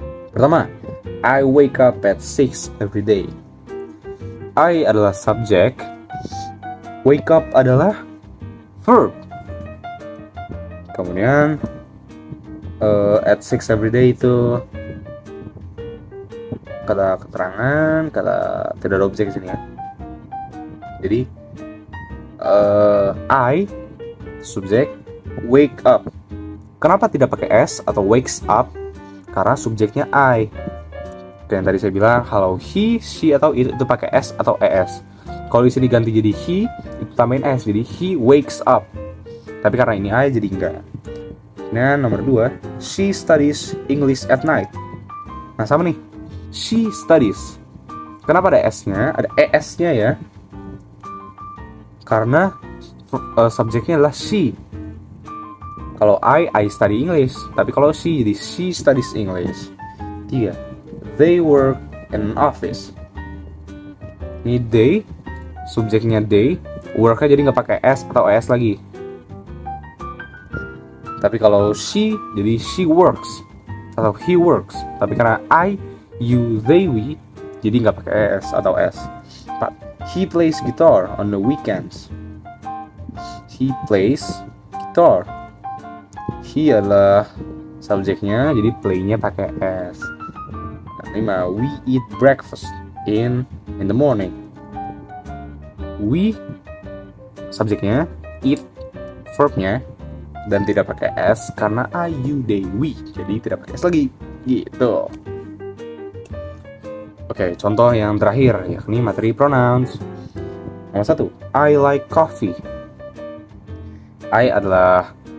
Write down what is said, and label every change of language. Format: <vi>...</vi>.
<en>Pertama, I wake up at 6 every day.</en> <id>I adalah subjek, wake up adalah verb. Kemudian at 6 every day itu kata keterangan, kata tidak ada objek di sini ya. Jadi I subjek, wake up. Kenapa tidak pakai s atau wakes up? Karena subjeknya I. Kayak yang tadi saya bilang, kalau he, she atau it itu pakai s atau es. Kalau di sini ganti jadi he, itu tambahin s, jadi</id> <en>he wakes up.</en> <id>Tapi karena ini I jadi enggak.</id> <en>Nah, nomor 2, she studies English at night.</en> <id>Nah, sama nih.</id> <en>She studies.</en> <id>Kenapa ada s-nya? Ada es-nya ya. Karena subjeknya adalah she. Kalau</id> <en>I study English.</en> <id>Tapi kalau she, jadi</id> <en>she studies English.</en> <id>3.</id> <en>They work in an office.</en> <id>Ini they, subjeknya they, work-nya jadi nggak pakai s atau es lagi. Tapi kalau she, jadi</id> <en>she works</en> <id>atau</id> <en>he works.</en> <id>Tapi karena I, you, they, we, jadi nggak pakai s atau s. 4.</id> <en>He plays guitar on the weekends. He plays guitar.</en> <id>He adalah subjeknya, jadi play-nya pakai s. 5.</id> <en>We eat breakfast in the morning.</en> <id>We subjeknya, eat verbnya, dan tidak pakai s karena I, you, they, we, jadi tidak pakai s lagi. Gitu. Oke, contoh yang terakhir yakni materi pronouns. Nomor 1,</id> <en>I like coffee.</en> <id>I adalah</id>